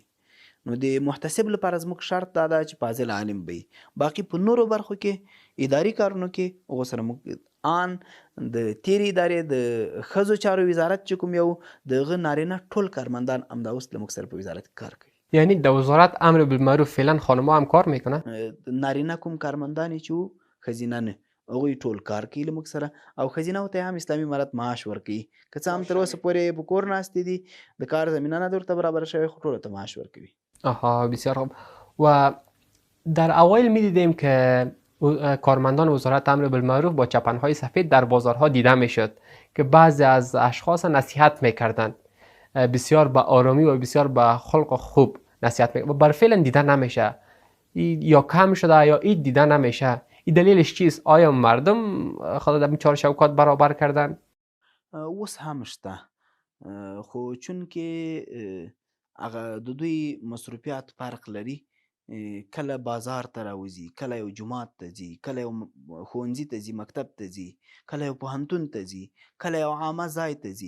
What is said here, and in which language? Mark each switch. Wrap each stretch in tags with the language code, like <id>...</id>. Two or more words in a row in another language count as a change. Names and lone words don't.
<ps>نو د محتسب لپاره زموږ شرط دا ده چې فاضل عالم وي. باقي په نورو برخو کې اداري کارونو کې هغو سره موږ آن د تیرې ادارې د ښځو چارو وزارت چې کوم یو د هغه نارینه ټول کارمندان همدا اوس له موږ سره په وزارت کې کار کوي.</ps> <fa>یعنی در وزارت امر بالمعروف فعلا خانم‌ها هم کار میکنن؟</fa> <ps>نارینه کوم کارمندان چې وو، ښځینه نه، هغوی ټول کار کوي له موږ سره او ښځینهو ته هم اسلامي امارت معاش ورکوي. که څه هم تر اوسه پورې په کور ناستې دي، د کار زمینه نه ورته برابره شوې، خو ټولو ته معاش ورکوي.</ps> <fa>آها بسیار خوب. و در اوایل میدیدیم که کارمندان وزارت امر بالمعروف با چپنهای سفید در بازارها دیده میشد که بعضی از اشخاص نصیحت میکردند، بسیار با آرامی و بسیار با خلق خوب نصیحت میکردند و بر فعلا دیده نمیشه یا کم شده یا این دیده نمیشه. این دلیلش چیست؟ آیا مردم خود در چهار شوکات برابر کردن؟</fa> <ps>اوس هم شته، خو چونکې هغه د دوی مصروفیات فرق لري. کله بازار ته راوځي، کله یو جومات ته ځي، کله یو ښوونځي ته ځي، مکتب ته ځي، کله یو پوهنتون ته ځي، کله یو عامه ځای ته ځي.</ps>